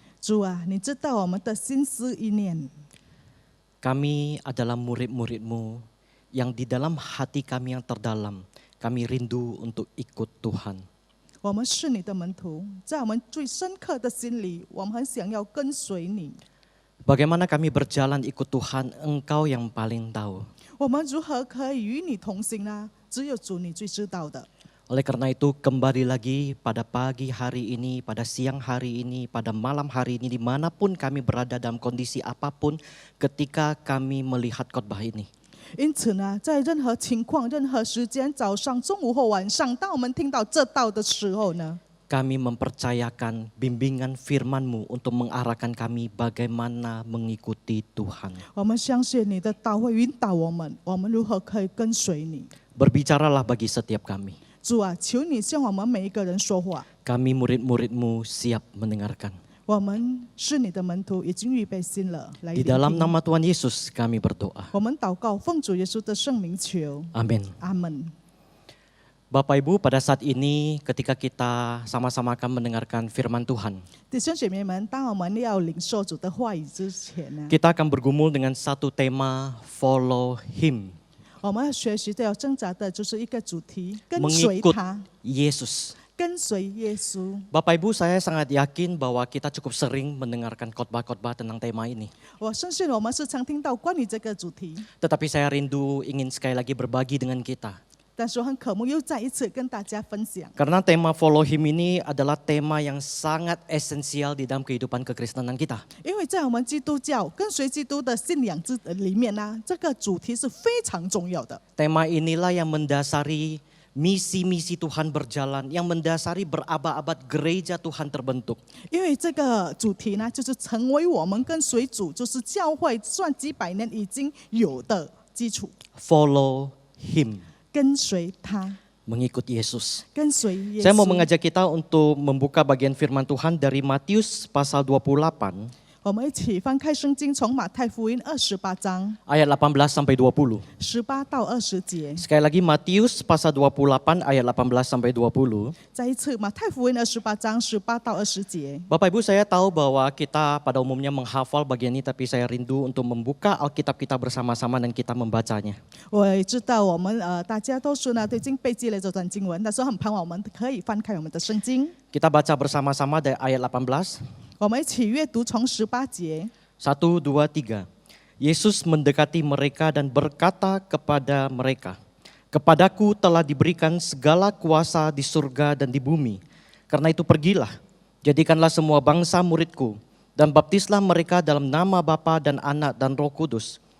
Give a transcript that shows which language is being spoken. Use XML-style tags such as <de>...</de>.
<zh>主啊，你知道我们的心思意念。</zh> <id>Kami adalah murid-murid-Mu yang di dalam hati kami yang terdalam, kami rindu untuk ikut Tuhan.</id> <zh>我们是你的门徒，在我们最深刻的心里，我们很想要跟随你。 Bagaimana kami berjalan ikut Tuhan, Engkau yang paling tahu. 我们如何可以与你同行呢？只有主你最知道的。</zh> <id>Oleh karena itu, kembali lagi pada pagi hari ini, pada siang hari ini, pada malam hari ini, dimanapun kami berada dalam kondisi apapun ketika kami melihat khotbah ini.</id> <zh>因此呢，在任何情况、任何时间，早上、中午或晚上，当我们听到这道的时候呢，</zh> <id>Kami mempercayakan bimbingan firman-Mu untuk mengarahkan kami bagaimana mengikuti Tuhan.</id> <zh>我们相信你的道会引导我们，我们如何可以跟随你。</zh> <id>Berbicaralah bagi setiap kami.</id> <zh>主啊，求你向我们每一个人说话。</zh> <id>Kami murid-murid-Mu siap mendengarkan.</id> <zh>我们是你的门徒，已经预备心了，来</zh> <id>Di</id> <zh>聆</zh> <id>dalam</id> <zh>听。</zh> <id>nama Tuhan Yesus kami berdoa.</id> <zh>我们祷告，奉主耶稣的圣名求，</zh> <id>Amin.</id> <zh>阿门。</zh> <id>Bapak Ibu, pada saat ini ketika kita sama-sama akan mendengarkan firman Tuhan,</id> <zh>弟兄姐妹们，当我们要领受主的话语之前呢，</zh> <id>kita akan bergumul dengan satu tema</id> <en>follow him,</en> <zh>我们要学习的、要挣扎的就是一个主题：跟随</zh> <id>mengikut</id> <zh>他，</zh> <id>Yesus.</id> <zh>跟随耶稣。</zh> <id>Bapak Ibu, saya sangat yakin bahwa kita cukup sering mendengarkan khotbah-khotbah tentang tema ini.</id> <zh>我相信我们时常听到关于这个主题，</zh> <id>Tetapi saya rindu ingin sekali lagi berbagi dengan kita.</id> <zh>但是我很渴慕又再一次跟大家分享。</zh> <id>Karena tema</id> <en>follow him</en> <id>ini adalah tema yang sangat esensial di dalam kehidupan kekristenan kita.</id> <zh>因为在我们基督教跟随基督的信仰里面呢，这个主题是非常重要的。</zh> <id>Tema inilah yang mendasari misi-misi Tuhan berjalan, yang mendasari berabad-abad gereja Tuhan terbentuk.</id> <zh>因为这个主题呢，就是成为我们跟随主，就是教会算几百年已经有的基础。</zh> <en>Follow him,</en> <zh>跟随他，</zh> <id>mengikut Yesus.</id> <zh>跟随耶</zh> <id>Saya mau</id> <zh>稣。</zh> <id>mengajak kita untuk membuka bagian firman Tuhan dari Matius pasal 28.</id> <zh>我们一起翻开圣经，从马太福音28章</zh> <id>ayat 18 sampai 20.</id> <zh>18到20节。</zh> <id>Sekali lagi Matius pasal 28 ayat 18 sampai 20.</id> <zh>再一次，马太福音28章18到20节。</zh> <id>Bapak Ibu, saya tahu bahwa kita pada umumnya menghafal bagian ini, tapi saya rindu untuk membuka Alkitab kita bersama-sama dan kita membacanya.</id> <zh>我也知道我们大家都是呢都已经背记了这段经文，但是很盼望我们可以翻开我们的圣经，</zh> <id>Kita baca bersama-sama dari ayat 18.</id> <zh>我们一起阅读从18节。</zh> <id>1, 2, 3. Yesus mendekati mereka dan berkata kepada mereka, "Kepadaku telah diberikan segala kuasa di surga dan di bumi. Karena itu pergilah, jadikanlah semua bangsa muridku, dan baptislah mereka dalam nama Bapa dan Anak dan Roh Kudus.</id>